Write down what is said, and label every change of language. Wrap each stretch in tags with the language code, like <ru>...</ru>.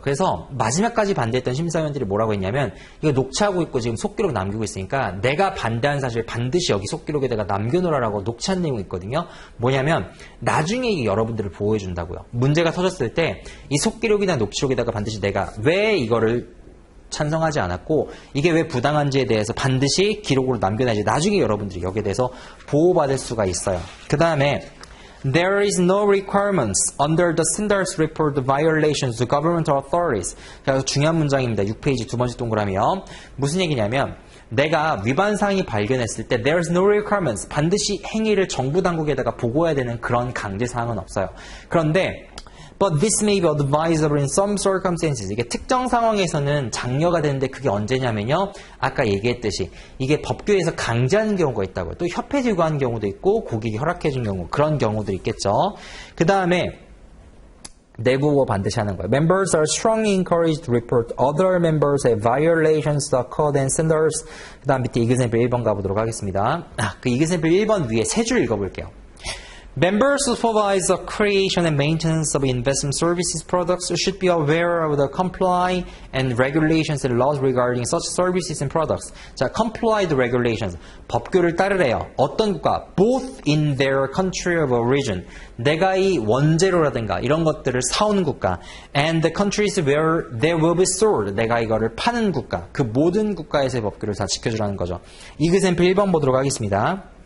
<ko>그래서 마지막까지 반대했던 심사위원들이 뭐라고 했냐면 이거 녹취하고 있고 지금 속기록 남기고 있으니까 내가 반대한 사실 반드시 여기 속기록에다가 남겨놓으라고 녹취한 내용이 있거든요. 뭐냐면 나중에 여러분들을 보호해 준다고요. 문제가 터졌을 때 이 속기록이나 녹취록에다가 반드시 내가 왜 이거를 찬성하지 않았고 이게 왜 부당한지에 대해서 반드시 기록으로 남겨놔야지 나중에 여러분들이 여기에 대해서 보호받을 수가 있어요. 그 다음에</ko> <en>There is no requirements under the standards report violations to government authorities.</en> <ko>그래서 중요한 문장입니다. 6페이지 두 번째 동그라미요. 무슨 얘기냐면 내가 위반 사항이 발견했을 때</ko> <en>There is no requirements.</en> <ko>반드시 행위를 정부 당국에다가 보고해야 되는 그런 강제 사항은 없어요. 그런데</ko> <en>But this may be advisable in some circumstances.</en> <ko>이게 특정 상황에서는 장려가 되는데 그게 언제냐면요. 아까 얘기했듯이 이게 법규에서 강제하는 경우가 있다고요. 또 협회 요구하는 경우도 있고 고객이 허락해 준 경우 그런 경우도 있겠죠. 그 다음에 내부 보호 반드시 하는 거예요.</ko> <en>Members are strongly encouraged to report other members have violations of the code and standards.</en> <ko>그 다음 밑에 example 1번 가보도록 하겠습니다. 그 example 1번 위에 세 줄 읽어볼게요.</ko> <en>Members who supervise the creation and maintenance of investment services products should be aware of the comply and regulations and laws regarding such services and products.</en> <ko>자,</ko> <en>comply the regulations.</en> <ko>법규를 따르래요. 어떤 국가?</ko> <en>Both in their country of origin.</en> <ko>내가 이 원재료라든가 이런 것들을 사오는 국가.</ko> <en>And the countries where they will be sold.</en> <ko>내가 이거를 파는 국가. 그 모든 국가에서의 법규를 다 지켜주라는 거죠. 이그샘플 1번 보도록 하겠습니다.</ko>